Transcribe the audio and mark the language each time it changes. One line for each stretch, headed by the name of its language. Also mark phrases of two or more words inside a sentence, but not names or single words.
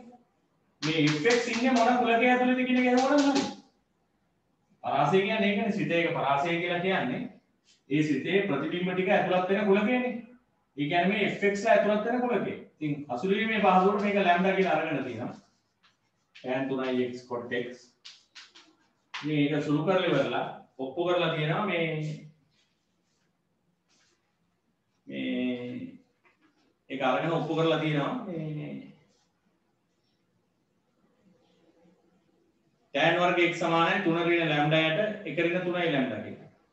Sinhala: මේ fx ඉන්නේ මොන කුලකයේ ඇතුළේද කියන එක හොරන්න හරි. පරාසය කියන්නේ ඒකනේ ශ්‍රිතයක පරාසය කියලා කියන්නේ ඒ ශ්‍රිතයේ ප්‍රතිබිම්බ ටික ඇතුළත් වෙන කුලකයනේ. ඒ කියන්නේ මේ fx ලා ඇතුළත් වෙන කුලකය. ඉතින් හසුරුවීමේ පහසුවට මේක ලැම්ඩා කියලා අරගෙන තියෙනවා. tan 3x cot x මේක සුළු කරලා ඉවරලා ඔප්පු කරලා තියෙනවා මේ ඒක අරගෙන ඔප්පු කරලා තියෙනවා මේ tan වර්ග x සමානයි 3 ඍණ ලැම්ඩා යට 1 ඍණ 3යි ලැම්ඩා කියලා.